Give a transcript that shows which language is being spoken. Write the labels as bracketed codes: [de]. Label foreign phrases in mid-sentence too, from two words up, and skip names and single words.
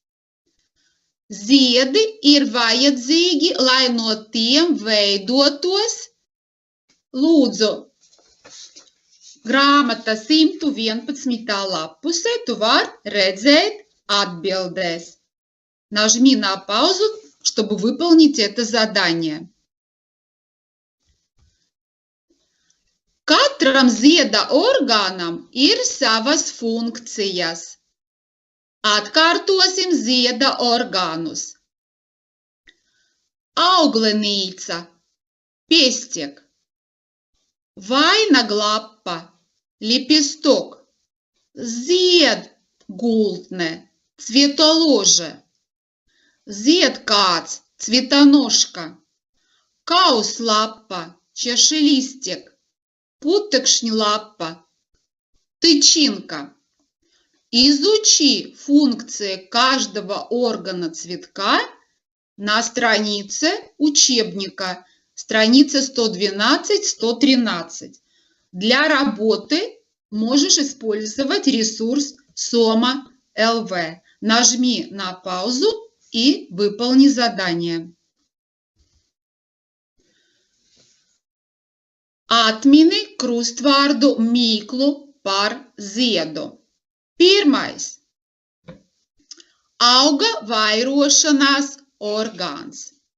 [lv] Ziedi ir vajadzīgi, lai no tiem veidotos. Lūdzu, grāmata 111. lapusē tu vari redzēt atbildēs. [ru] Нажми на паузу, чтобы выполнить это задание. [lv] Katram zieda orgānam ir savas funkcijas. Atkārtosim zieda orgānus. Auglenīca, pestiek. Vainaglapa, лепесток. Ziedgultne, цветоложе. Ziedkāds, цветоножка. Kauslapa, чашелистик. Putekšņlapa, тычинка. [ru] Изучи функции каждого органа цветка на странице учебника, страница 112-113. Для работы можешь использовать ресурс Soma.lv. Нажми на паузу и выполни задание. [lv] Atmini krustvārdu mīklu par ziedu. Pirmais. Auga vairošanās orgāns.